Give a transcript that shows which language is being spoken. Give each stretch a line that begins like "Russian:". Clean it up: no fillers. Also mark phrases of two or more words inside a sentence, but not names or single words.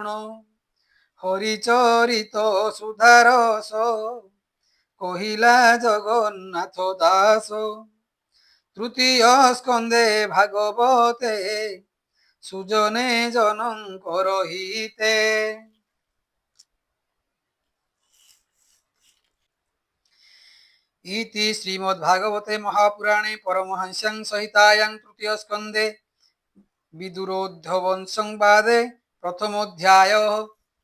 Odia: ହରିଚରିତ ସୁଧାରସ କହିଲା ଜଗନ୍ନାଥ ଦାସ। ତୃତୀୟ ସ୍କନ୍ଧେ ଭାଗବତେ ସୁଜନେ ଜନଙ୍କର ହିତେ।
Sanskrit: इति श्रीमद्भागवते महापुराणे परमहंस्यां संहितायां तृतीय स्कन्धे विदुरोद्धव संवादे प्रथमोऽध्यायः।